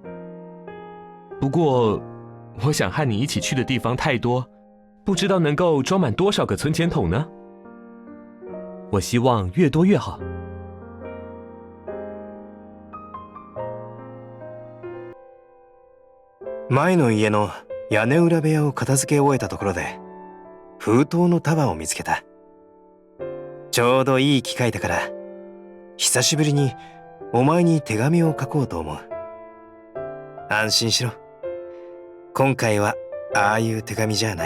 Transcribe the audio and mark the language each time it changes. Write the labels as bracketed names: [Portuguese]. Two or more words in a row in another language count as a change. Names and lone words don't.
[Chinese] 不过，我想和你一起去的地方太多，不知道能够装满多少个存钱筒呢？我希望越多越好。 [Japanese] 前の家の屋根裏部屋を片付け終えたところで、封筒の束を見つけた。ちょうどいい機会だから、久しぶりにお前に手紙を書こうと思う。安心しろ。今回はああいう手紙じゃない。